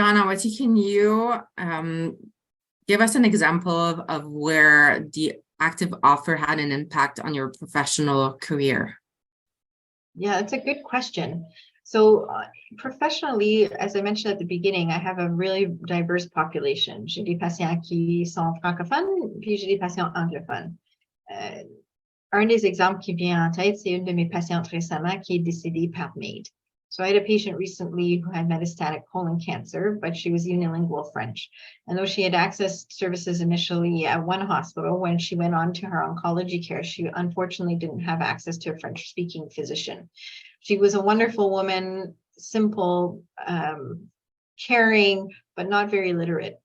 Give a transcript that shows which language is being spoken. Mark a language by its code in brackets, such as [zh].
[en] Anawati, can you give us an example of where the active offer had an impact on your professional career? Yeah, that's a good question. So professionally, as I mentioned at the beginning, I have a really diverse population. [fr] J'ai des patients qui sont francophones, puis j'ai des patients anglophones. Un des exemples qui vient en tête, c'est une de mes patientes récemment qui est décédée par MAID. [en] So I had a patient recently who had metastatic colon cancer, but she was unilingual French. And though she had accessed services initially at one hospital, when she went on to her oncology care, she unfortunately didn't have access to a French-speaking physician. She was a wonderful woman, simple, caring, but not very literate.